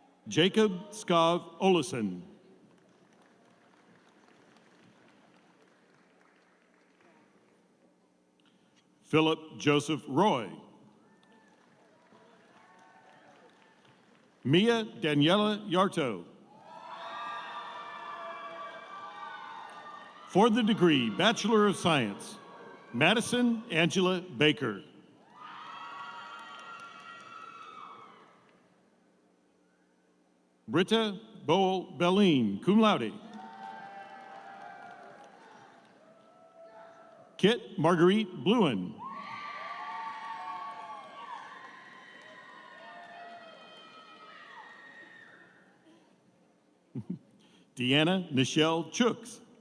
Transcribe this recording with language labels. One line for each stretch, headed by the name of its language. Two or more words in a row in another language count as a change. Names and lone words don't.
English: Jacob Skov Olesen. Philip Joseph Roy. Mia Daniela Yarto. For the degree Bachelor of Science, Madison Angela Baker. Britta Boel Belline,
Latin: cum laude.
English: Kit Marguerite Bluen. Deanna Nichelle Chooks.